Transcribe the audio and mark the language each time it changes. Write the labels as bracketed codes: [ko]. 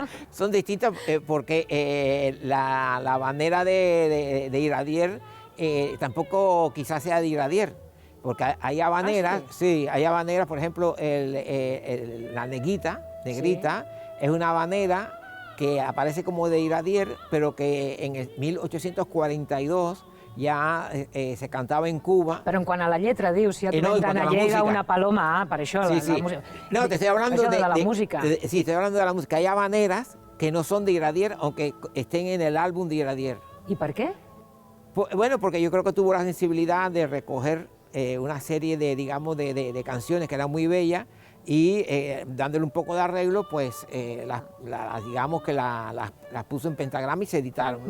[es] Son distintas porque la habanera de Iradier tampoco quizás sea de Iradier, porque hay habaneras, sí, hay habaneras, por ejemplo, la negrita, es una habanera que aparece como de Iradier, pero que en el 1842 [ca] ja se cantava en Cuba. Però en quant a la lletra, dius, si ja t'inventen a Llega una paloma, per això [es] sí, sí. [ca] la música. [es] No, te estoy hablando de la música. Sí, estoy hablando de la música. Hay habaneras que no son de Iradier, aunque estén en el álbum de Iradier. ¿Y por qué? Bueno, porque yo creo que tuvo la sensibilidad de recoger una serie digamos, de canciones que eran muy bellas y dándole un poco de arreglo, pues digamos que las puso en pentagrama y se editaron, ¿no?